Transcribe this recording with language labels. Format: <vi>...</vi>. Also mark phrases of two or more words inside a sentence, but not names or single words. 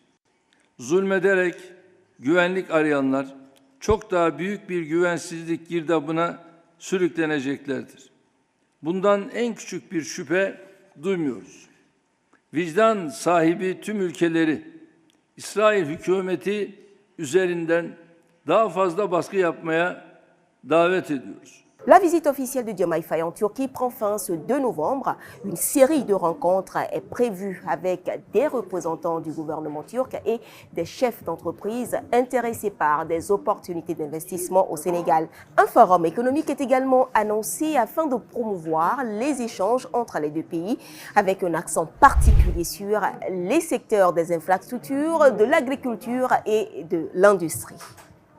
<tr>Zulmederek güvenlik arayanlar çok daha büyük bir güvensizlik girdabına sürükleneceklerdir. Bundan en küçük bir şüphe duymuyoruz. Vicdan sahibi tüm ülkeleri İsrail hükümeti üzerinden daha fazla baskı yapmaya davet ediyoruz.</tr> <fr>La visite officielle de Diomaye Faye en Turquie prend fin ce 2 novembre. Une série de rencontres est prévue avec des représentants du gouvernement turc et des chefs d'entreprise intéressés par des opportunités d'investissement au Sénégal. Un forum économique est également annoncé afin de promouvoir les échanges entre les deux pays avec un accent particulier sur les secteurs des infrastructures, de l'agriculture et de l'industrie.</fr>